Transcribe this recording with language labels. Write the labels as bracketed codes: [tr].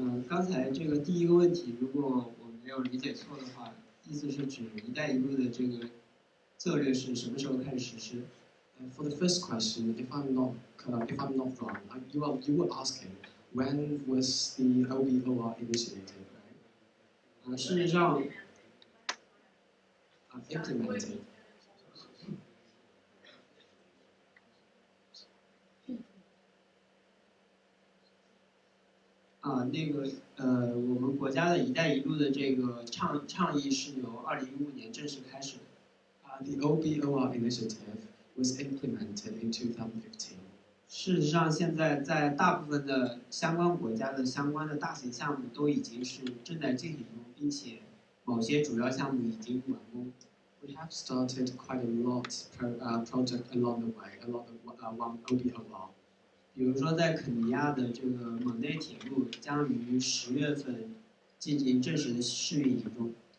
[zh] 刚才这个第一个问题，如果我没有理解错的话，意思是指“一带一路”的这个策略是什么时候开始实施？ [en] For the first question, if I'm not wrong, you were asking when was the OBOR initiated, right? [zh] 事实上 [en] implemented. [zh] 我们国家的“一带一路”的这个倡议是由2015年正式开始的。 [en] The OBOR initiative was implemented in 2015. [zh] 事实上，现在在大部分的相关国家的相关的大型项目都已经是正在进行中，并且某些主要项目已经完工。 [en] We have started quite a lot project along the way, along the one OBOR. [zh] 比如说，在肯尼亚的这个蒙内铁路将于10月份进行正式的试运营中。